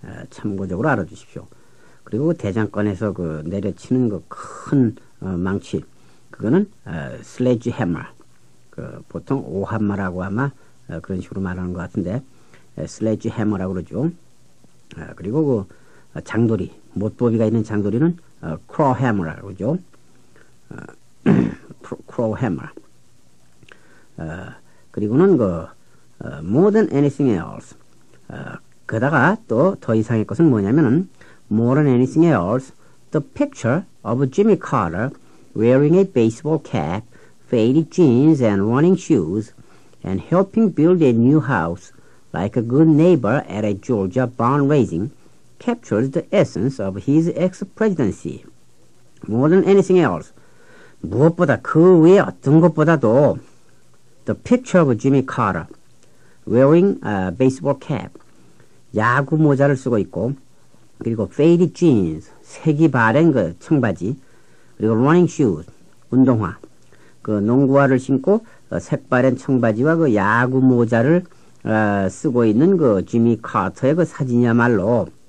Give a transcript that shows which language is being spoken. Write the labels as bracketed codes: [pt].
[ko] 참고적으로 알아주십시오. 그리고 대장간에서 그 내려치는 그 큰 망치, 그거는 슬래지 해머, 그 보통 오한마라고 아마 그런 식으로 말하는 것 같은데 슬래지 해머라고 그러죠. 그리고 그 장도리, 못보비가 있는 장도리는 크로우 해머라고 그러죠. 크로우 해머. 그리고는 그 [en] more than anything else. [ko] 그다가 또 더 이상의 것은 뭐냐면은 [en] more than anything else, the picture of Jimmy Carter wearing a baseball cap, faded jeans and running shoes, and helping build a new house like a good neighbor at a Georgia barn raising captures the essence of his ex-presidency. More than anything else, [ko] 무엇보다 그 외에 어떤 것보다도 [en] the picture of Jimmy Carter wearing a baseball cap, [ko] 야구 모자를 쓰고 있고, 그리고 [en] faded jeans, [ko] 색이 바랜 그 청바지, 그리고 [en] running shoes, [ko] 운동화, 그 농구화를 신고 색바랜 청바지와 그 야구 모자를 쓰고 있는 그 지미 카터의 그 사진이야말로,